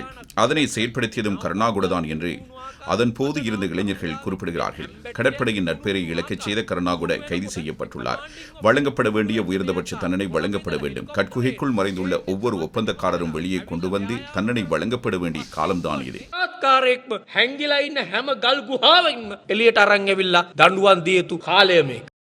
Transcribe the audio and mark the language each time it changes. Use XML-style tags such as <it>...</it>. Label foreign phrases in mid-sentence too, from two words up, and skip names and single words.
<ta>அதனை செயற்படுத்தியதும் கருணாகுடதான் என்று அதன் போது இருந்த இளைஞர்கள் குறிப்பிடுகிறார்கள். கடற்படையின் நட்பெயரை இழக்கச் செய்த கருணாகுட கைது செய்யப்பட்டுள்ளார். வழங்கப்பட வேண்டிய உயர்ந்தபட்ச தண்டனை வழங்கப்பட வேண்டும். கட்குகைக்குள் மறைந்துள்ள ஒவ்வொரு ஒப்பந்தக்காரரும் வெளியே கொண்டு வந்து தண்டனை வழங்கப்பட வேண்டிய காலம்தான் இது.</ta> <si>හැංගිලා ඉන්න හැම ගල් ගුහාවෙන්ම එළියට අරන් ඇවිල්ලා දඬුවම් දිය යුතු කාලය මේක.</si>